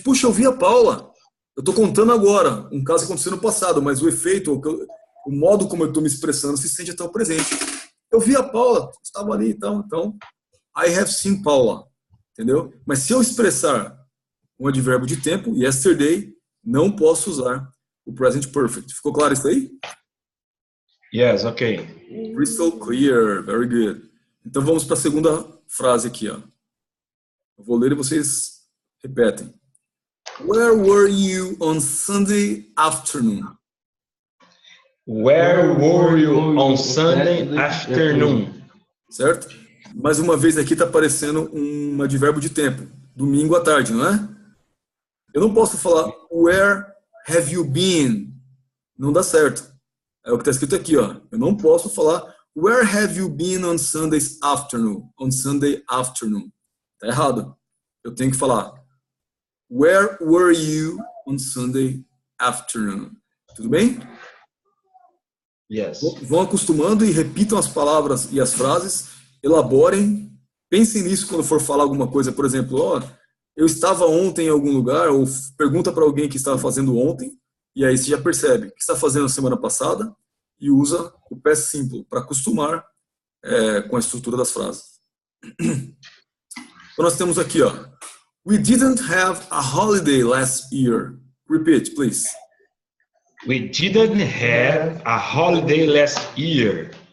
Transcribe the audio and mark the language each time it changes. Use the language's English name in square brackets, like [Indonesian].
[Portuguese] Puxa, eu vi a Paula. Eu estou contando agora um caso que aconteceu no passado, mas o efeito, o modo como eu estou me expressando se sente até o presente. Eu vi a Paula, estava ali e tal, então, [English] I have seen Paula, [Portuguese] entendeu? Mas se eu expressar um advérbio de tempo, yesterday, não posso usar o present perfect. Ficou claro isso aí? [English] Yes, okay. Crystal clear, very good. [Portuguese] Então vamos para a segunda frase aqui, ó. Eu vou ler e vocês repetem. [English] Where were you on Sunday afternoon? Where were you on Sunday afternoon? [Portuguese] Certo? Mais uma vez aqui está aparecendo um advérbio de tempo. Domingo à tarde, não é? Eu não posso falar [English] where have you been? [Portuguese] Não dá certo. É o que está escrito aqui, ó. Eu não posso falar [English] where have you been on Sunday afternoon? On Sunday afternoon. [Portuguese] Tá errado. Eu tenho que falar [English] where were you on Sunday afternoon? [Portuguese] Tudo bem? [English] Yes. [Portuguese] Vão acostumando e repitam as palavras e as frases, elaborem, pensem nisso quando for falar alguma coisa, por exemplo, ó, eu estava ontem em algum lugar, ou pergunta para alguém que estava fazendo ontem, e aí você já percebe o que está fazendo na semana passada e usa o past simple para acostumar com a estrutura das frases. Então nós temos aqui, ó, [English] we didn't have a holiday last year. Repeat, please. We didn't have a holiday last year.